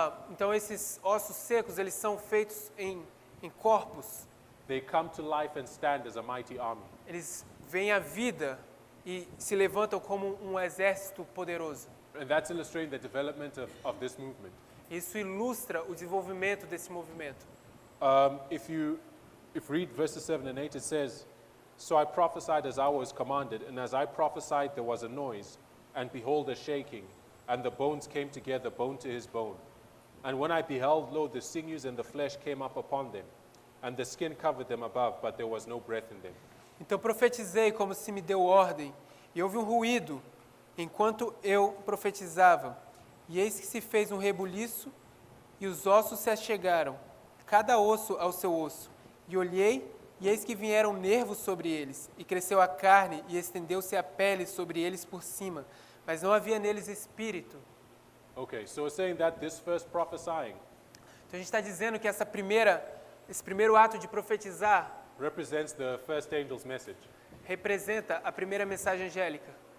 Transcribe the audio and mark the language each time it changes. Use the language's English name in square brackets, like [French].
[Portuguese] Então esses ossos secos, eles são feitos em corpos. [English] they come to life and stand as a mighty army. [Portuguese] Eles vêm à vida e se levantam como um exército poderoso. [English] And that's illustrating the development of this movement. [Portuguese] Isso ilustra o desenvolvimento desse movimento. [English] If you read verses 7 and 8, it says, So I prophesied as I was commanded, and as I prophesied there was a noise, and behold a shaking, and the bones came together, bone to his bone. And when I beheld, lo, the sinews and the flesh came up upon them, and the skin covered them above, but there was no breath in them. [Portuguese] Então profetizei como se me deu ordem, e houve um ruído enquanto eu profetizava. E eis que se fez um rebuliço, e os ossos se achegaram, cada osso ao seu osso. E olhei, e eis que vieram nervos sobre eles, e cresceu a carne, e estendeu-se a pele sobre eles por cima, mas não havia neles espírito. [English] Okay, so it's saying that this first prophesying [Portuguese] Então a gente está dizendo que esse primeiro ato de profetizar [English] represents the first angel's message. [Portuguese] representa a primeira mensagem angélica.